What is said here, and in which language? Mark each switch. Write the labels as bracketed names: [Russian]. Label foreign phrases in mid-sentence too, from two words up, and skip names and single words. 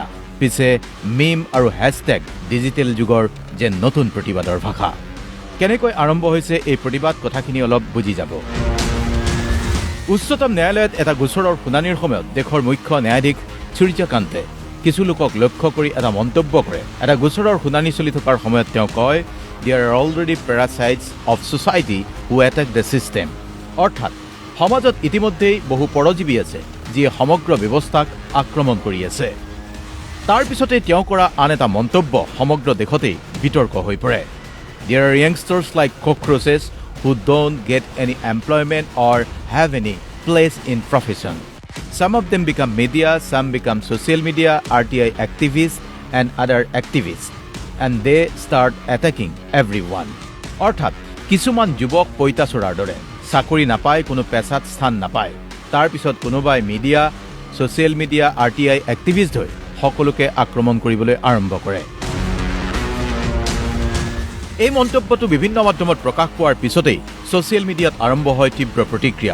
[Assamese] পিছে মিম আৰু হেছটেগ ডিজিটেল যুগৰ যে নতুন প্ৰতিবাদৰ ভাষা। কেনেকৈ আৰম্ভ হৈছে এই প্ৰতিবাদ কথাখিনি অলপ বুজি যাব। উচ্চতম ন্যায়ালয়ত এটা গোচৰৰ শুনানিৰ সময়ত দেশৰ মুখ্য ন্যায়াধীশ সূৰ্যকান্তে কিছু লোকক লক্ষ্য কৰি এটা মন্তব্য কৰে। এটা গোচৰৰ শুনানি চলি থকাৰ সময়ত তেওঁ কয়, [English] "There are already parasites of society who attack the system." [Assamese] অৰ্থাৎ সমাজত ইতিমধ্যেই বহু পৰজীৱী আছে যিয়ে সমগ্ৰ ব্যৱস্থাক আক্ৰমণ কৰি আছে। তাৰ পিছতে তেওঁ কৰা আন এটা মন্তব্য সমগ্ৰ দেশতেই বিতৰ্ক হৈ পৰে। [English] There are youngsters like cockroaches who don't get any employment or have any place in profession. Some of them become media, some become social media, RTI activists and other activists. And they start attacking everyone. [Assamese] অৰ্থাৎ কিছুমান যুৱক পঁইতাচোৰাৰ দৰে চাকৰি নাপায়, কোনো পেছাত স্থান নাপায়। তাৰ পিছত কোনোবাই মিডিয়া, [English] social media, RTI activist [Assamese] হৈ সকলোকে আক্ৰমণ কৰিবলৈ আৰম্ভ কৰে। এই মন্তব্যটো বিভিন্ন মাধ্যমত প্ৰকাশ পোৱাৰ পিছতেই [English] social mediaত [Assamese] আৰম্ভ হয় তীব্ৰ প্ৰতিক্ৰিয়া।